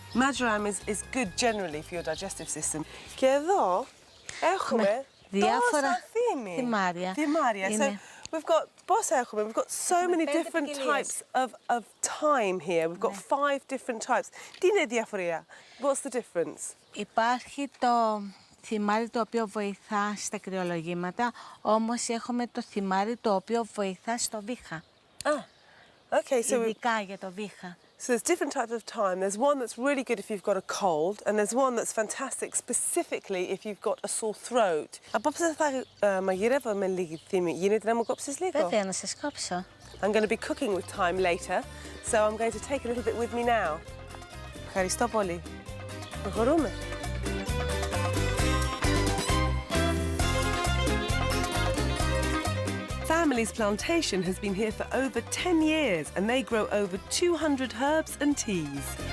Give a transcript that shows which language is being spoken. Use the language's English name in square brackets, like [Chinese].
[English] Marjoram is good generally for your digestive system. [Greek] Και εδώ έχουμε διάφορα θυμάρια. θυμάρια. [English] So we've got, [Greek] πόσα έχουμε? [English] We've got so many different types of thyme here. We've got 5 different types. [Greek] Τι είναι η διαφορία? [English] What's the difference? [Greek] Υπάρχει το θυμάρι το οποίο βοηθά στα κρυολογήματα, όμως έχουμε το θυμάρι το οποίο βοηθά στο βήχα. [English] Okay, so [Greek] Ειδικά για το βήχα. [English] So there's different types of thyme. There's one that's really good if you've got a cold, and there's one that's fantastic specifically if you've got a sore throat. [Greek] Απόψε θα μαγειρεύω με λίγη θύμη. Γίνεται να μου κόψεις λίγο? Βέβαια, να σας κόψω. [English] I'm going to be cooking with thyme later, so I'm going to take a little bit with me now. [Greek] Ευχαριστώ πολύ. Προχωρούμε. [English] Family's plantation has been here for over 10 years, and they grow over 200 herbs and teas.